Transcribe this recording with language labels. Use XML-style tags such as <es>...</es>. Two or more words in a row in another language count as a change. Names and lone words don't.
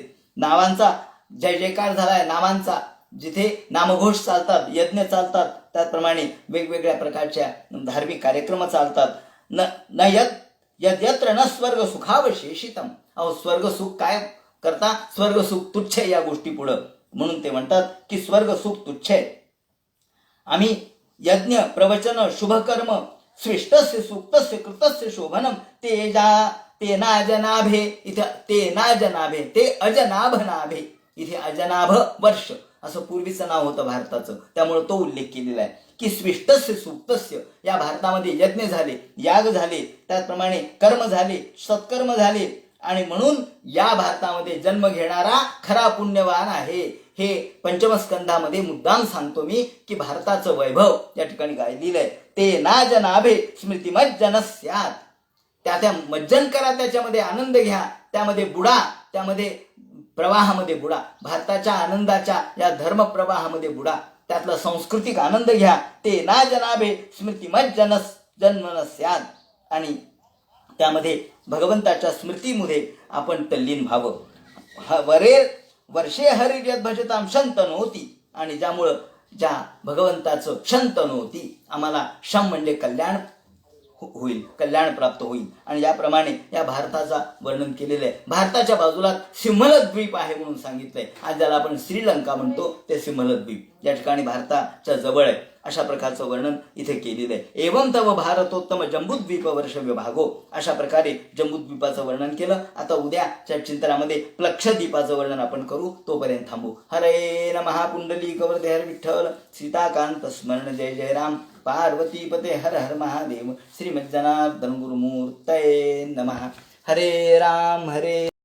<mr>नावांचा जय जयकार झालाय, नावांचा जिथे नामघोष चालतात, यज्ञ चालतात, त्याचप्रमाणे वेगवेगळ्या प्रकारच्या धार्मिक कार्यक्रम चालतात.</mr> <sa>न यद्यत्र न स्वर्ग सुखावशेषितम.</sa> <mr>स्वर्ग सुख काय करता? स्वर्ग सुख तुच्छ या गोष्टी पुढं. म्हणून ते म्हणतात की स्वर्ग सुख तुच्छ आहे. आम्ही यज्ञ प्रवचन शुभकर्म</mr> <sa>स्विष्टस्य सूक्तस्य कृतस्य शोभनम ते नाजनाभे,</sa> <mr>इथे</mr> <sa>ते नाजनाभे, ते अजनाभ नाभे,</sa> <mr>इथे अजनाभ वर्ष असं पूर्वीचं नाव होतं भारताचं. त्यामुळे तो उल्लेख केलेला आहे की</mr> <sa>स्विष्टस्य सूक्तस्य,</sa> <mr>या भारतामध्ये यज्ञ झाले, याग झाले, त्याचप्रमाणे कर्म झाले, सत्कर्म झाले. आणि म्हणून या भारतामध्ये जन्म घेणारा खरा पुण्यवान आहे. हे पंचमस्कंधामध्ये मुद्दाम सांगतो मी की भारताचं वैभव या ठिकाणी गायलेलं आहे.</mr> <sa>ते नाजनाभे स्मृतिमज्जन स्यात्.</sa> <mr>त्या मज्जन करा, त्याच्यामध्ये आनंद घ्या, त्यामध्ये बुडा, त्यामध्ये प्रवाहामध्ये बुडा, भारताच्या आनंदाच्या या धर्म प्रवाहामध्ये बुडा, त्यातला सांस्कृतिक आनंद घ्या.</mr> <sa>ते नाजनाभे स्मृतिमज्जन जन्मन स्यात्.</sa> <mr>आणि त्यामध्ये भगवंताच्या स्मृतीमध्ये आपण तल्लीन व्हावं.</mr> <sa>वर्षे हरिर्यद भजताम शंतनोती.</sa> <mr>आणि ज्या भगवंताचं शंतनोती, आम्हाला शम म्हणजे कल्याण होईल, कल्याण प्राप्त होईल. आणि याप्रमाणे या भारताचा वर्णन केलेलं आहे. भारताच्या बाजूला सिंहल द्वीप आहे म्हणून सांगितलंय. आज ज्याला आपण श्रीलंका म्हणतो ते सिंहल द्वीप या ठिकाणी भारताच्या जवळ आहे. अशा प्रकारचं वर्णन इथे केलेलं आहे.</mr> <sa>एवं तव भारतोत्तम जम्बूद्वीप वर्ष विभागो.</sa> <mr>अशा प्रकारे जम्बूद्वीपाचं वर्णन केलं. आता उद्याच्या चिंतनामध्ये प्लक्षद्वीपाचं वर्णन आपण करू. तोपर्यंत थांबू. हरे नमः. पुंडलिक वरदे हर विठ्ठल. सीताकांत स्मरण जय जय राम.</mr> <sa>पार्वतीपते हर हर महादेव. श्रीमज्जनार्दन गुरुमूर्तये नमः. हरे राम हरे</sa>